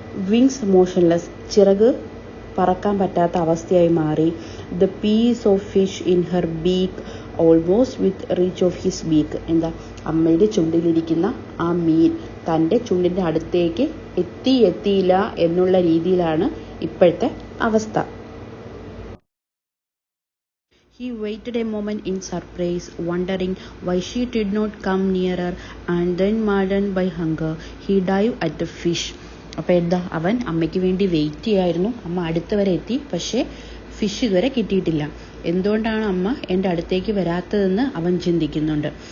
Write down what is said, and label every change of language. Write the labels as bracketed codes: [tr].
[en] wings motionless, [ml] ചിറക് പറക്കാൻ പറ്റാത്ത അവസ്ഥയായി മാറി. [en] The piece of fish in her beak almost with reach of his beak. [ml] അമ്മയുടെ ചുണ്ടിലിരിക്കുന്ന ആ മീൻ തൻ്റെ ചുണ്ടിൻ്റെ അടുത്തേക്ക് എത്തിയില്ല എന്നുള്ള രീതിയിലാണ് ഇപ്പോഴത്തെ അവസ്ഥ. [en] He waited a moment in surprise, wondering why she did not come nearer, and then maddened by hunger, he dived at the fish. [ml] അപ്പോൾ അവൻ അമ്മയ്ക്ക് വേണ്ടി വെയിറ്റ് ചെയ്യായിരുന്നു. അമ്മ അടുത്ത് വരെ എത്തി, പക്ഷേ ഫിഷ് ഇതുവരെ കിട്ടിയിട്ടില്ല. എന്തുകൊണ്ടാണ് അമ്മ എൻ്റെ അടുത്തേക്ക് വരാത്തതെന്ന് അവൻ ചിന്തിക്കുന്നുണ്ട്.